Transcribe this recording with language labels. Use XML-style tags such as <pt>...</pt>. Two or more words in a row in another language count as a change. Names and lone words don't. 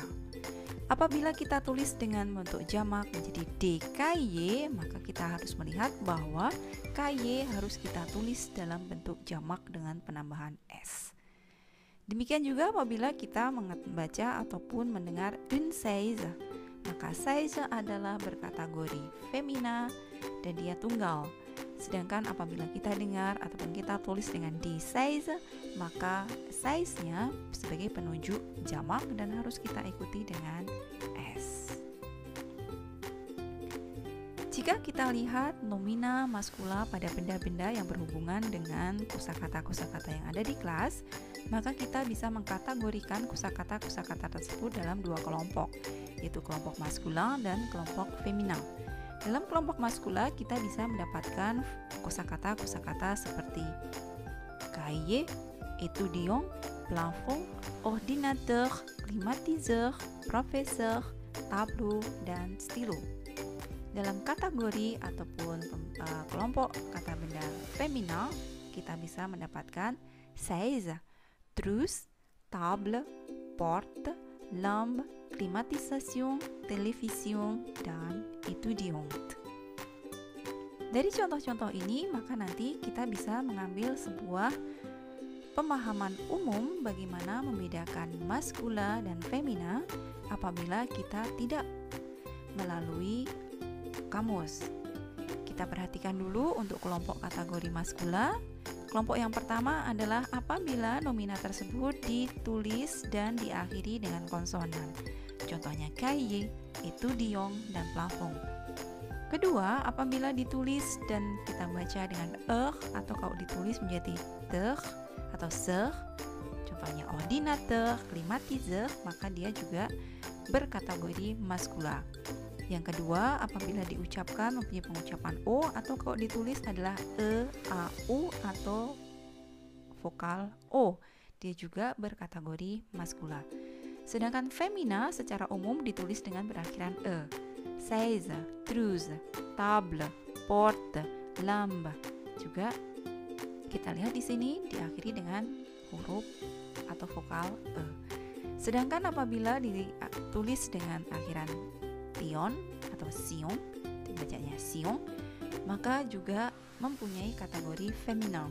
<id>Apabila kita tulis dengan bentuk jamak menjadi DKY, maka kita harus melihat bahwa KY harus kita tulis dalam bentuk jamak dengan penambahan S. Demikian juga apabila kita membaca ataupun mendengar</id> <fr>une chaise,</fr> <id>maka chaise adalah berkategori femina dan dia tunggal. Sedangkan apabila kita dengar ataupun kita tulis dengan</id> <fr>des chaises,</fr> <id>maka chaise-nya sebagai penunjuk jamak dan harus kita ikuti dengan S. Jika kita lihat nomina maskula pada benda-benda yang berhubungan dengan kosakata-kosakata yang ada di kelas, maka kita bisa mengkategorikan kosakata-kosakata tersebut dalam dua kelompok, yaitu kelompok maskula dan kelompok femina. Dalam kelompok maskula kita bisa mendapatkan kosakata-kosakata seperti</id> <fr>cahier, étudiant, plafond, ordinateur, climatiseur, professeur, tableau,</fr> <id>dan stylo. Dalam kategori ataupun kelompok kata benda femina, kita bisa mendapatkan</id> <fr>chaise, trousse, table, porte, lampe, climatisation, télévision,</fr> <id>dan étudiant. Dari contoh-contoh ini, maka nanti kita bisa mengambil sebuah pemahaman umum bagaimana membedakan maskula dan femina apabila kita tidak melalui kamus. Kita perhatikan dulu untuk kelompok kategori maskula. Kelompok yang pertama adalah apabila nomina tersebut ditulis dan diakhiri dengan konsonan. Contohnya</id> <fr>cahier, étudiant,</fr> <id>dan plafond. Kedua, apabila ditulis dan kita baca dengan atau kalau ditulis menjadi ter atau ser, contohnya</id> <fr>ordinateur, climatiseur,</fr> <id>maka dia juga berkategori maskula. Yang kedua, apabila diucapkan mempunyai pengucapan O atau kalau ditulis adalah E, A, U atau vokal O, dia juga berkategori maskula. Sedangkan femina secara umum ditulis dengan berakhiran E.</id> <fr>Chaise, trousse, table, porte, lampe.</fr> <id>Juga kita lihat di sini diakhiri dengan huruf atau vokal E. Sedangkan apabila ditulis dengan akhiran tion atau sion, dibacanya sion, maka juga mempunyai kategori feminin.</id>